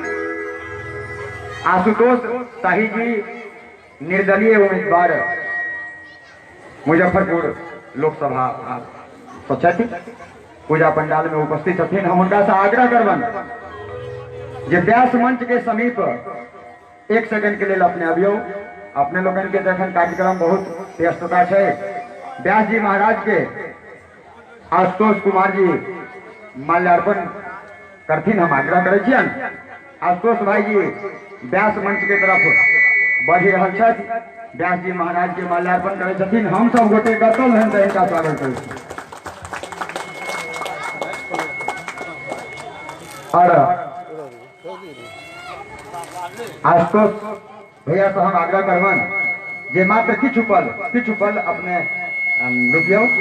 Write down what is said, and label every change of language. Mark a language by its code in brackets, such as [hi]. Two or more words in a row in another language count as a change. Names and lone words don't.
[mai] आशुतोष शाही जी निर्दलीय उम्मीदवार मुजफ्फरपुर लोकसभा सचेती पूजा पंडाल में उपस्थित हथिन। हम उनका से आग्रह करबन जे व्यास मंच के समीप एक सेकंड के लिए अपने अभियो अपने लोगन के जखन कार्यक्रम बहुत व्यस्तता है। व्यास जी महाराज के आशुतोष कुमार जी माल्यार्पण करथिन। हम आग्रह करे छियन आशुतोष भाई जी व्यास मंच के तरफ बढ़ी रहल छथि। व्यास जी महाराज के माल्यार्पण करे छथिन। हम सब गोटे कतल हन त इनका स्वागत करै छी। और आशुतोष भैया से हम आग्रह करबन जे मात्र किछु पल अपने रुकियो।